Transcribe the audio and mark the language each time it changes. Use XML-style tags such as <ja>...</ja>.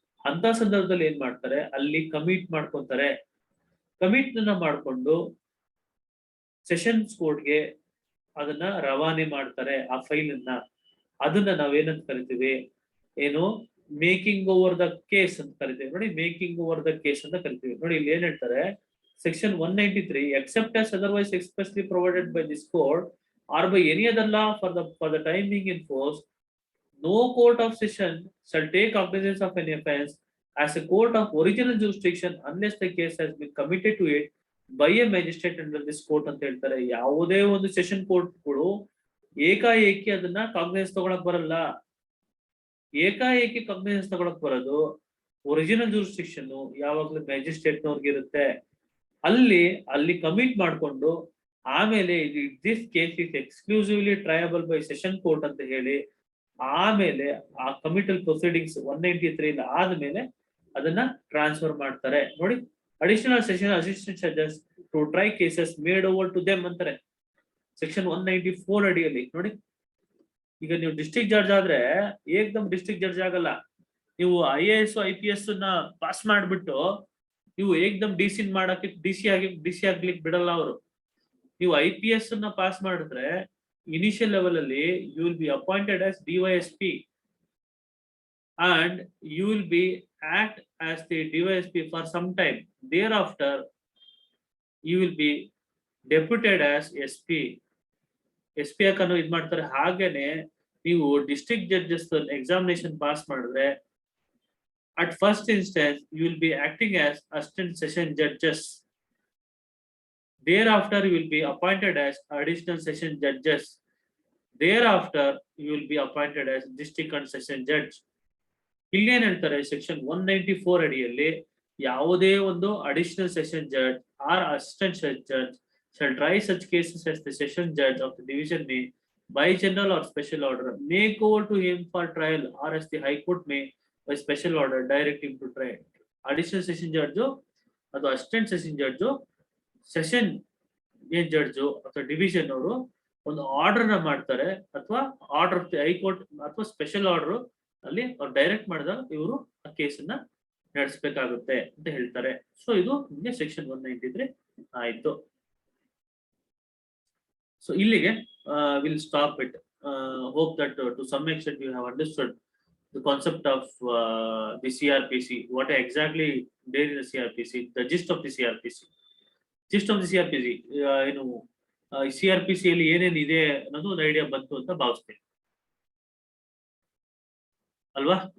<kn>ಅಂತ ಸಂದರ್ಭದಲ್ಲಿ ಏನ್ ಮಾಡ್ತಾರೆ, ಅಲ್ಲಿ ಕಮಿಟ್ ಮಾಡ್ಕೊಂತಾರೆ. ಕಮಿಟ್ ಮಾಡ್ಕೊಂಡು ಸೆಷನ್ಸ್ ಕೋರ್ಟ್ಗೆ ಅದನ್ನ ರವಾನೆ ಮಾಡ್ತಾರೆ, ಆ ಫೈಲ್ ಅನ್ನ. ಅದನ್ನ ನಾವೇನಂತ ಕರಿತೀವಿ, ಏನು</kn> <en>making over the case</en> <kn>ಅಂತ ಕರಿತೀವಿ ನೋಡಿ, ಮೇಕಿಂಗ್ ಓವರ್ ದ ಕೇಸ್ ಅಂತ ಕರಿತೀವಿ ನೋಡಿ. ಇಲ್ಲಿ ಏನ್ ಹೇಳ್ತಾರೆ,</kn> <en>Section 193, except as otherwise expressly provided by this code or by any other law for the time being in force, no court of session shall take cognizance of any offence as a court of original jurisdiction unless the case has been committed to it by a magistrate under this court</en> <kn>ಅಂತ ಹೇಳ್ತಾರೆ. ಯಾವುದೇ ಒಂದು session ಕೋರ್ಟ್ಗಳು ಏಕಾಏಕಿ ಅದನ್ನ cognisance ತಗೊಳಕ್ ಬರಲ್ಲ. ಏಕಾಏಕಿ cognisance ತಗೊಳಕ್ ಬರೋದು ಒರಿಜಿನಲ್ ಜೂರಿಸ್ಡಿಕ್ಷನ್ ಯಾವಾಗ್ಲೂ ಮ್ಯಾಜಿಸ್ಟ್ರೇಟ್ ನವ್ರಿಗೆ ಇರುತ್ತೆ. ಅಲ್ಲಿ ಕಮಿಟ್ ಮಾಡ್ಕೊಂಡು ಆಮೇಲೆ</kn> <en>this case is exclusively triable by session court</en> <kn>ಅಂತ ಹೇಳಿ ಆಮೇಲೆ ಆ ಕಮಿಟಲ್ ಪ್ರೊಸೀಡಿಂಗ್ಸ್ 193 ಆದ್ಮೇಲೆ ಅದನ್ನ ಟ್ರಾನ್ಸ್ಫರ್ ಮಾಡ್ತಾರೆ ನೋಡಿ.</kn> <en>additional session assistant judges to try cases made over to them</en> <kn>ಅಂತಾರೆ Section 194 ಅಡಿಯಲ್ಲಿ ನೋಡಿ. ಈಗ ನೀವು ಡಿಸ್ಟ್ರಿಕ್ಟ್ ಜಡ್ಜ್ ಆದ್ರೆ ಏಕ್ದಮ್ ಡಿಸ್ಟ್ರಿಕ್ಟ್ ಜಡ್ಜ್ ಆಗಲ್ಲ. ನೀವು IAS IPS ನ ಪಾಸ್ ಮಾಡ್ಬಿಟ್ಟು ನೀವು ಏಕ್ದಮ್ ಡಿಸಿ ಮಾಡಕ್ಕೆ ಡಿಸಿ ಆಗ್ಲಿಕ್ಕೆ ಬಿಡಲ್ಲ ಅವರು. ನೀವು IPS ನ ಪಾಸ್ ಮಾಡಿದ್ರೆ ಇನಿಷಿಯಲ್ ಲೆವೆಲ್ ಅಲ್ಲಿ</kn> <en>You will be appointed as DYSP and you will be act as the DYSP for some time. Thereafter you will be deputed as SP.</en> <kn>SP ಯಾಕಂದ್ರೆ ಇದ್ ಮಾಡ್ತಾರೆ. ಹಾಗೇನೆ ನೀವು ಡಿಸ್ಟ್ರಿಕ್ಟ್ ಜಡ್ಜಸ್ ಎಕ್ಸಾಮಿನೇಷನ್ ಪಾಸ್ ಮಾಡಿದ್ರೆ</kn> <en>at first instance you will be acting as assistant session judges. Thereafter you will be appointed as additional session judges. Thereafter you will be appointed as district and session judge.</en> <kn>ಇಲ್ಲೇನ್ ಹೇಳ್ತಾರೆ, Section 194 ಅಡಿಯಲ್ಲಿ ಯಾವುದೇ ಒಂದು</kn> <en>Additional session judge or assistant judge shall try such cases as the session judge of the division may by general or special order make over to him for trial or as the high court may by special order direct him to trial.</en> <kn>Additional session judge ಅದು assistant session judge session ಏನ್ judge ಅಥವಾ division ಅವರು ಒಂದು order ನ ಮಾಡ್ತಾರೆ ಅಥವಾ order high court ಅಥವಾ special order ಅಲ್ಲಿ ಅವ್ರು ಡೈರೆಕ್ಟ್ ಮಾಡಿದಾಗ ಇವರು ಆ ಕೇಸನ್ನ ನಡೆಸಬೇಕಾಗುತ್ತೆ ಅಂತ ಹೇಳ್ತಾರೆ. ಸೊ ಇದು ನಿಮಗೆ Section 193 ಆಯ್ತು. ಸೊ ಇಲ್ಲಿಗೆ</kn> <en>Will stop it. Hope that to some extent you have understood the concept of the CrPC, what exactly there is a CrPC, the gist of the CrPC. Gist of the CrPC,</en> <kn>ಏನು CrPC ಅಲ್ಲಿ ಏನೇನ್ ಇದೆ ಅನ್ನೋದು ಒಂದು idea ಬಂತು ಅಂತ ಭಾವಿಸ್ತೇನೆ ಅಲ್ವಾ.</kn>